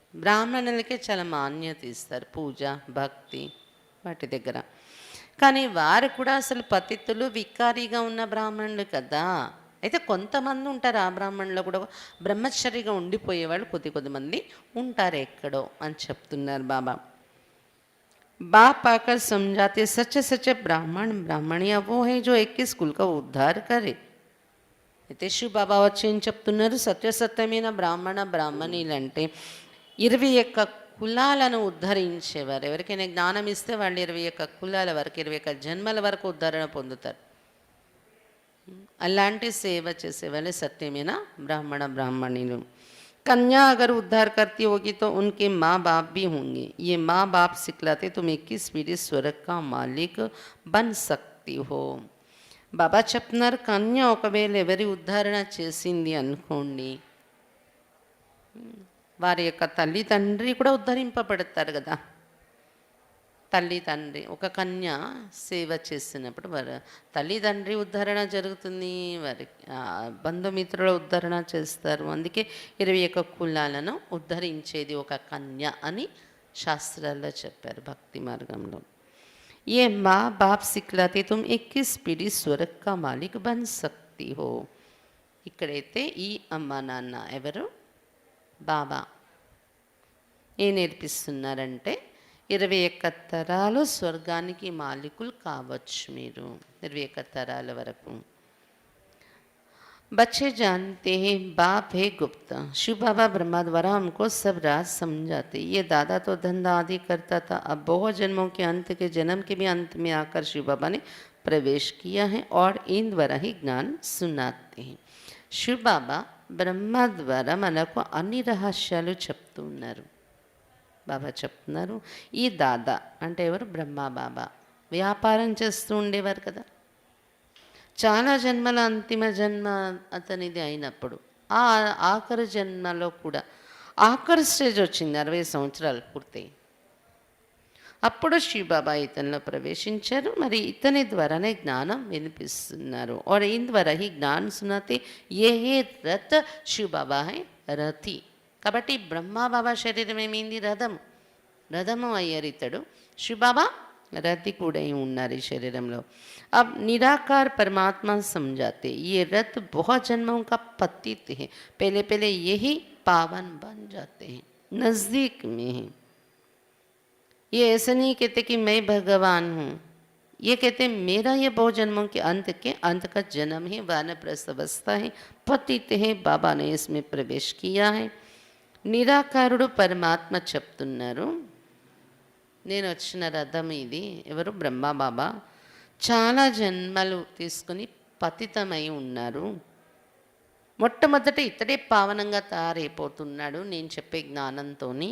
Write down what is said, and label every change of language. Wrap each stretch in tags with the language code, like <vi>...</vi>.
<te>బ్రాహ్మణులకే చాలా మాన్యత ఇస్తారు, పూజ భక్తి వాటి దగ్గర. కానీ వారు కూడా అసలు పతితులు వికారిగా ఉన్న బ్రాహ్మణులు కదా. అయితే కొంతమంది ఉంటారు ఆ బ్రాహ్మణులు కూడా బ్రహ్మచర్యగా ఉండిపోయేవాళ్ళు కొద్దిమంది ఉంటారు ఎక్కడో అని చెప్తున్నారు బాబా.</te> <hi>बाप आकर समझाते सच्चे सच्चे ब्राह्मणिया वो है जो 21 कुल का उद्धार करे.</hi> <te>అయితే శివ బాబా వచ్చి ఏం చెప్తున్నారు, సత్యసత్యమైన బ్రాహ్మణీలు అంటే 21 కులాలను ఉద్ధరించేవారు. ఎవరికైనా జ్ఞానం ఇస్తే వాళ్ళు 21 కులాల వరకు 21 జన్మల వరకు ఉద్ధరణ పొందుతారు. అలాంటి సేవ చేసేవాళ్ళే సత్యమైన బ్రాహ్మణీలు.</te> <hi>कन्या अगर उद्धार करती होगी तो उनके माँ बाप भी होंगे. ये माँ बाप सिखलाते तुम 21 पीढ़ी स्वर्ग का मालिक बन सकती हो.</hi> <te>బాబా చెప్తున్నారు, కన్య ఒకవేళ ఎవరి ఉద్ధరణ చేసింది అనుకోండి, వారి యొక్క తల్లి తండ్రి కూడా ఉద్ధరింపబడతారు కదా. తల్లి తండ్రి ఒక కన్య సేవ చేసినప్పుడు వారి తల్లి తండ్రి ఉద్ధరణ జరుగుతుంది, వారి బంధుమిత్రుల ఉద్ధరణ చేస్తారు. అందుకే 21 కులాలను ఉద్ధరించేది ఒక కన్య అని శాస్త్రాల్లో చెప్పారు భక్తి మార్గంలో.</te> <hi>ये माँ बाप सिखलाते तुम 21 पीढ़ी स्वर्ग का मालिक बन सकती हो.</hi> <te>ఇక్కడైతే ఈ అమ్మ నాన్న ఎవరు, బాబా ఏం నేర్పిస్తున్నారంటే 21 తరాలు స్వర్గానికి మాలికులు కావచ్చు మీరు, 21 తరాల వరకు.</te> <hi>बच्चे जानते हैं बाप है गुप्त. शिव बाबा ब्रह्मा द्वारा हमको सब राज समझाते. ये दादा तो धंधा आदि करता था, अब बहुत जन्मों के अंत के जन्म के भी अंत में आकर शिव बाबा ने प्रवेश किया है और इन द्वारा ही ज्ञान सुनाते हैं.</hi> <te>शिव बाबा బ్రహ్మ ద్వారా మనకు అన్ని రహస్యాలు చెప్తున్నారు. బాబా చెప్తున్నారు. ఈ దాదా అంటే ఎవరు? బ్రహ్మ బాబా. వ్యాపారం చేస్తూ ఉండేవారు కదా. చాలా జన్మల అంతిమ జన్మ అతనిది అయినప్పుడు ఆ ఆఖరి జన్మలో కూడా ఆఖరి స్టేజ్ వచ్చింది, 60 సంవత్సరాలు పూర్తయి. అప్పుడు శివబాబా ఇతనిలో ప్రవేశించారు. మరి ఇతని ద్వారానే జ్ఞానం వినిపిస్తున్నారు.</te> <hi>और इन द्वारा ही ज्ञान सुनाते ये है रथ शिव बाबा है రథి.</hi> <te>కాబట్టి బ్రహ్మబాబా శరీరం ఏమైంది? రథము అయ్యారు ఇతడు. శివబాబా रथी కూడా ఉన్నారు ఈ శరీరంలో.</te> <hi>अब निराकार परमात्मा समझाते ये रथ बहुत जन्मों का पतित है, पहले पहले यही पावन बन जाते हैं, नज़दीक में है. ये ऐसा नहीं कहते कि मैं भगवान हूँ, ये कहते मेरा ये बहुत जन्मों के अंत का जन्म है, वानप्रस्थ अवस्था है, पतित है, बाबा ने इसमें प्रवेश किया है.</hi> <te>నిరాకారుడు పరమాత్మ చెప్తున్నారు, నేను వచ్చిన రథం ఇది. ఎవరు? బ్రహ్మబాబా. చాలా జన్మలు తీసుకుని పతితమై ఉన్నారు. మొట్టమొదట ఇతడే పావనంగా తయారైపోతున్నాడు నేను చెప్పే జ్ఞానంతో.</te>